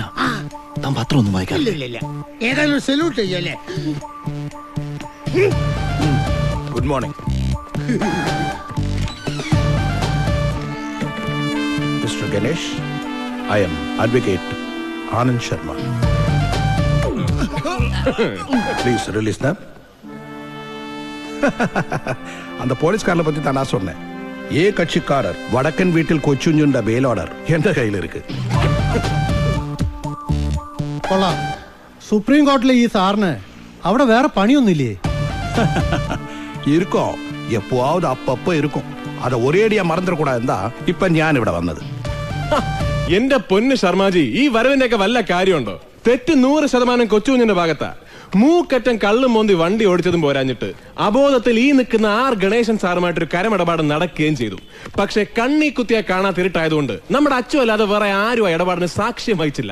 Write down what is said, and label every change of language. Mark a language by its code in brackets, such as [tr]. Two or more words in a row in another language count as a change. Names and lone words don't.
[ml] താൻ പത്രം ഒന്നും വായിക്കാം. ഏതായാലും സല്യൂട്ട് ചെയ്യല്ലേ. [en] Good morning Mister Ganesh. I am Advocate Anand Sharma. Please release them. [ta] அந்த போலீஸ்காரனை பத்தி தான் நான் சொன்னேன். ஏ கட்சிக்காரர் வடக்கன் வீட்டில் கொச்சுஞ்சுண்ட [en] bail order [ml] എന്റെ കയ്യിൽ [ta] இருக்கு. [ml] കൊള്ളാം. സുപ്രീം കോർട്ടിലെ ഈ സാറിന് അവിടെ വേറെ പണിയൊന്നുമില്ലേ? [ta] இருக்கும், எப்போவாவது அப்பப்ப இருக்கும். அதை ஒரேடியா மறந்துடக்கூடாதுதான் [ml] ഇപ്പൊ ഞാൻ ഇവിടെ വന്നത്. എന്റെ പൊന്ന് ശർമാജി, ഈ വരവിന്റെയൊക്കെ വല്ല കാര്യമുണ്ടോ? തെറ്റ് 100% കൊച്ചുകുഞ്ഞിന്റെ ഭാഗത്താ. മൂക്കറ്റം കള്ളും മോന്തി വണ്ടി ഓടിച്ചതും പോരാഞ്ഞിട്ട് അബോധത്തിൽ ഈ നിൽക്കുന്ന ആർ ഗണേശൻ സാറുമായിട്ടൊരു കരമിടപാട് നടക്കുകയും ചെയ്തു. പക്ഷെ കണ്ണി കുത്തിയാ കാണാതിരുട്ടായതുകൊണ്ട് നമ്മുടെ അച്ചു അല്ലാതെ വേറെ ആരും ആ ഇടപാടിന് സാക്ഷ്യം വഹിച്ചില്ല.